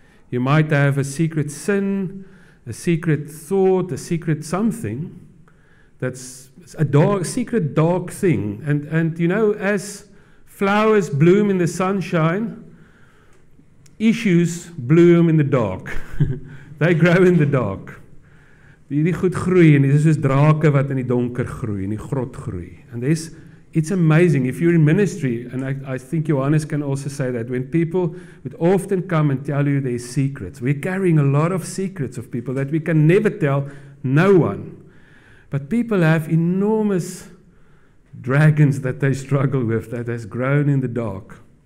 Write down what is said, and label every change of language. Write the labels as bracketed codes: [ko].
[en] You might have a secret sin, a secret thought, a secret something that's a secret dark thing. And as flowers bloom in the sunshine, issues bloom in the dark. They grow in the dark. [af] Die goed groei, en dit is soos drake wat in die donker groei, in die grot groei. [en] And it's amazing. If you're in ministry, and I think Johannes can also say that, when people would often come and tell you their secrets, we're carrying a lot of secrets of people that we can never tell no one. But people have enormous dragons that they struggle with, that has grown in the dark.